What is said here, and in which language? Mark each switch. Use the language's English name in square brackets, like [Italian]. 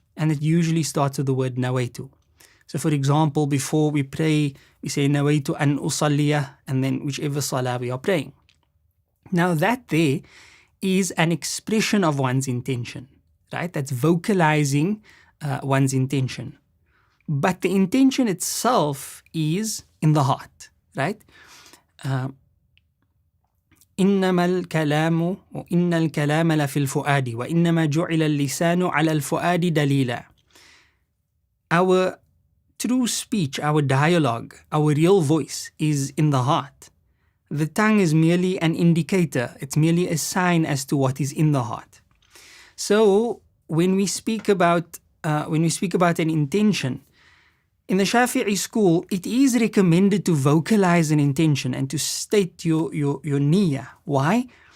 [English] And it usually starts with the word nawaitu. So for example, before we pray, we say [Arabic] nawaitu an usalliya, [English] and then whichever salah we are praying. Now that there is an expression of one's intention, right? That's vocalizing one's intention. But the intention itself is in the heart, right? [Arabic] إنما الكلام وإن الكلام لفي الفؤاد وإنما جعل اللسان على الفؤاد دليلا. [English] Our true speech, our dialogue, our real voice is in the heart. The tongue is merely an indicator. It's merely a sign as to what is in the heart. So when we speak about an intention, in the Shafi'i school, it is recommended to vocalize an intention and to state your niyyah. Why?